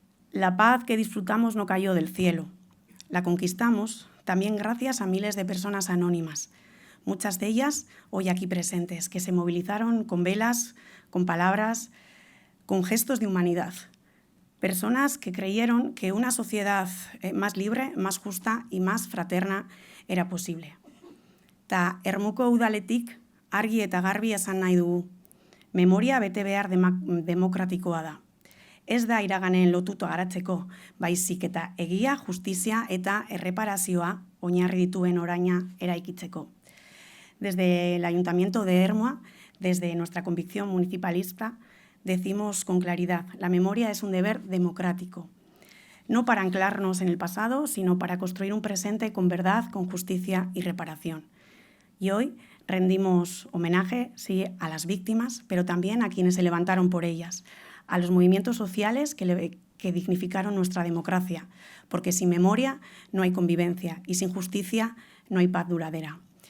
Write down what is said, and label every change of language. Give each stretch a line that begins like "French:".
Spanish: La paz que disfrutamos no cayó del cielo. La conquistamos también gracias a miles de personas anónimas, muchas de ellas hoy aquí presentes, que se movilizaron con velas, con palabras, con gestos de humanidad. Personas que creyeron que una sociedad más libre, más justa y más fraterna era posible.
Basque: Ta Ermuko udaletik argi eta garbi esan nahi dugu. Memoria bete behar demokratikoa da. Ez da iraganen lotuto garatzeko, baizik eta egia, justizia eta erreparazioa oinarri dituen oraina eraikitzeko.
Spanish: Desde el Ayuntamiento de Ermua, desde nuestra convicción municipalista, decimos con claridad, la memoria es un deber democrático, no para anclarnos en el pasado, sino para construir un presente con verdad, con justicia y reparación. Y hoy rendimos homenaje, sí, a las víctimas, pero también a quienes se levantaron por ellas, a los movimientos sociales que dignificaron nuestra democracia, porque sin memoria no hay convivencia y sin justicia no hay paz duradera.